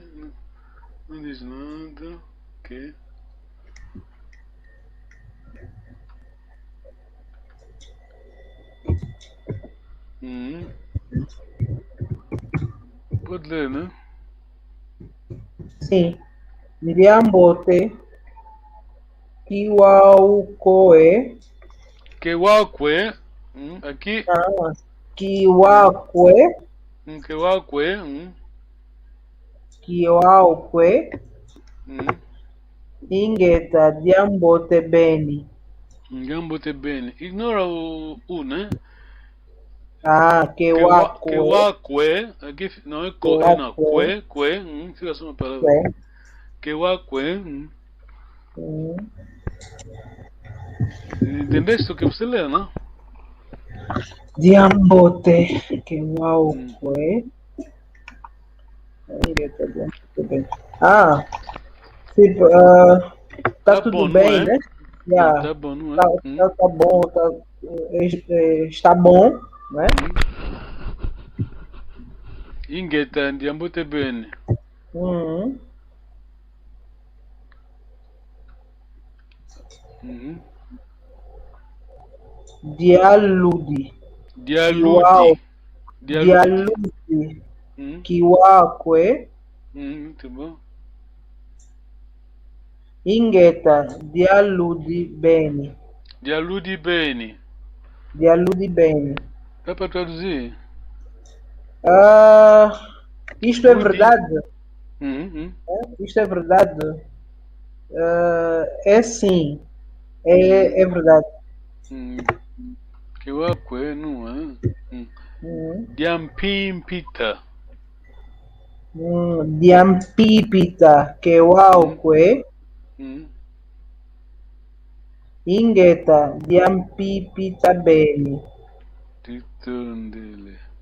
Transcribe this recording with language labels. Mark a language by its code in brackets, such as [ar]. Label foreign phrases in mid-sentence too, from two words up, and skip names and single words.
[pt] Não diz nada. Ok. Pode ler, né? Sim. [kg] Miriambote. Kiwaukoe. Kewakwe. Aqui. Kiwakwe. Kewakwe. Kiwaukoe. Ingeta diambote beni. Diambote beni. [pt] Ignora o U, né? [kg] Kewakwe. [pt] Kewakwe. Aqui não é co, é não. Kwe. Fica só uma palavra. Kewakwe. Entendeste o que você leu, não? [kg] Diambote. Kewakwe. [pt] Tipo, tá tudo bom, bem, né? Yeah. Tá bom, não é? Tá bom, está bom, né? [kg] Ingeta, diambote bene. Dialude. Kiwakwe. [pt] Muito bom. [kg] Ingeta, dialude bene. Dialude bene. [pt] Dá para traduzir? Isto é verdade? Isto é verdade? É sim. É verdade. Kiwakwe, não é? [kg] Diampimpita. Diampipita, Kewakwe. Ingeta, diampipita bene. Titondele.